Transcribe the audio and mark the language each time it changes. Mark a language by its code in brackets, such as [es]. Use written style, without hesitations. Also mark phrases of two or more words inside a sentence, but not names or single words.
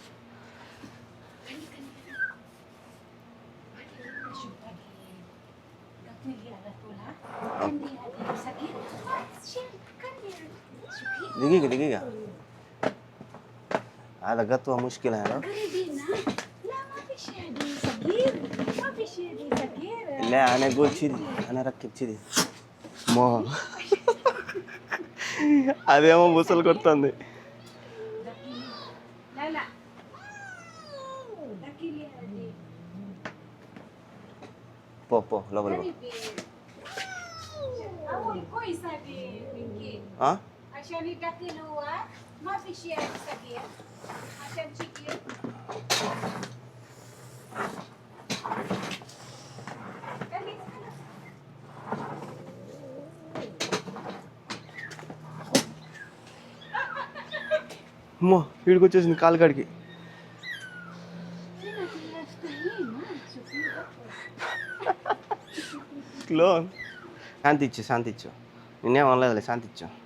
[ar] दिखेगा هذا قطوة مشكلة هنا. لا أنا أقول كذي، أنا أركب كذي. [te] ما అదేమో బుసలు కొడుతుంది. పో లోపల [ar] عشان يدخلوها ما في شيء صغير عشان تشيكين. [te] అమ్మో వీడికి వచ్చేసింది కాలు కాడికి. స్లో శాంతి ఇచ్చు నిన్నేం అనలేదులే, శాంతి ఇచ్చు.